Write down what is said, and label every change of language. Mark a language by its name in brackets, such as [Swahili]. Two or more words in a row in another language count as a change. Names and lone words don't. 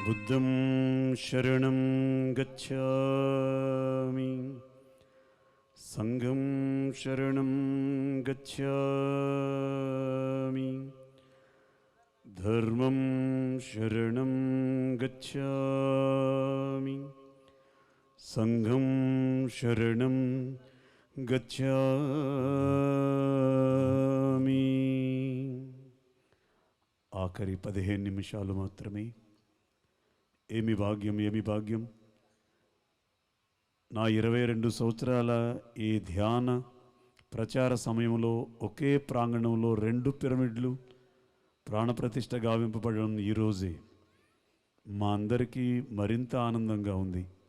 [Pali] बुद्धं शरणं गच्छामि संघं शरणं गच्छामि धर्मं शरणं गच्छामि संघं शरणं गच्छामि. [Telugu] ఆఖరి 15 నిమిషాలు మాత్రమే. ఏమి భాగ్యం, ఏమి భాగ్యం. నా 22 సంవత్సరాల ఈ ధ్యాన ప్రచార సమయంలో ఒకే ప్రాంగణంలో 2 పిరమిడ్లు ప్రాణప్రతిష్ఠ గావింపబడడం ఈరోజే మా అందరికీ మరింత ఆనందంగా ఉంది.